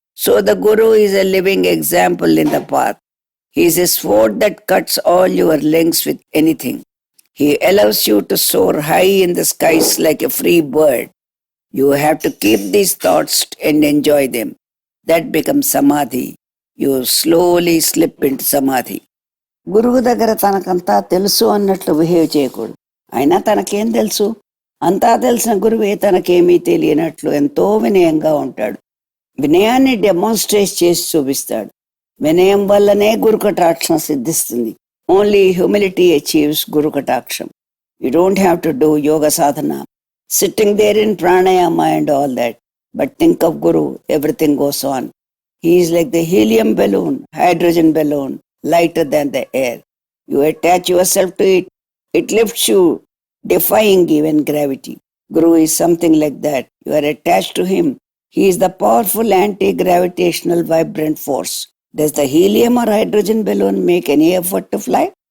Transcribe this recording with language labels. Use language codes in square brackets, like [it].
[en] So the guru is a living example in the path. He is a sword that cuts all your links with anything. He allows you to soar high in the skies like a free bird. You have to keep these thoughts and enjoy them. That becomes samadhi. You slowly slip into samadhi. [te] గురువు దగ్గర తనకంతా తెలుసు అన్నట్లు behave చేయకూడదు. అయినా తనకేం తెలుసు? అంతా తెలిసిన గురువే తనకేమీ తెలియనట్లు ఎంతో వినయంగా ఉంటాడు. వినయాన్ని డెమాన్స్ట్రేట్ చేసి చూపిస్తాడు. వినయం వల్లనే గురు కటాక్షం సిద్ధిస్తుంది. [en] Only humility achieves guru kataksham. You don't have to do yoga sadhana, sitting there in pranayama and all that. But think of guru, everything goes on. He is like the helium balloon, hydrogen balloon, lighter than the air. You attach yourself to it. It lifts you, defying even gravity. Guru is something like that. You are attached to him. He is the powerful anti-gravitational vibrant force. Does the helium or hydrogen balloon make any effort to fly?